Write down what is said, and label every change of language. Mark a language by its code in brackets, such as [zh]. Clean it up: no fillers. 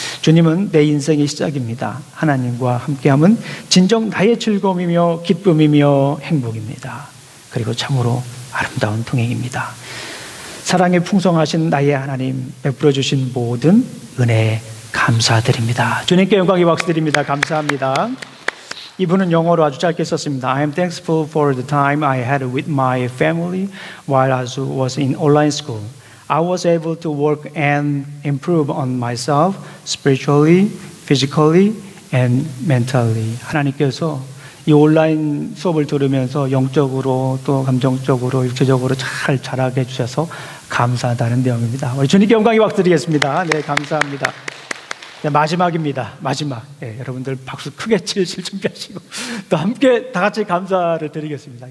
[ko] 주님은 내 인생의 시작입니다. 하나님과 함께함은 진정 나의 즐거움이며 기쁨이며 행복입니다. 그리고 참으로 아름다운 동행입니다. 사랑에 풍성하신 나의 하나님, 베풀어 주신 모든 은혜에 감사드립니다. 주님께 영광의 박수 드립니다. 감사합니다. 이분은 영어로 아주 짧게 썼습니다. [en] I am thankful for the time I had with my family while I was in online school. I was able to work and improve on myself spiritually, physically, and mentally. [ko] 하나님께서 이 온라인 수업을 들으면서 영적으로 또 감정적으로 육체적으로 잘 자라게 해주셔서 감사하다는 내용입니다. 우리 주님께 영광의 박수 드리겠습니다. 네, 감사합니다. 네, 마지막입니다. 마지막. 네, 여러분들 박수 크게 치실 준비하시고 또 함께 다 같이 감사를 드리겠습니다.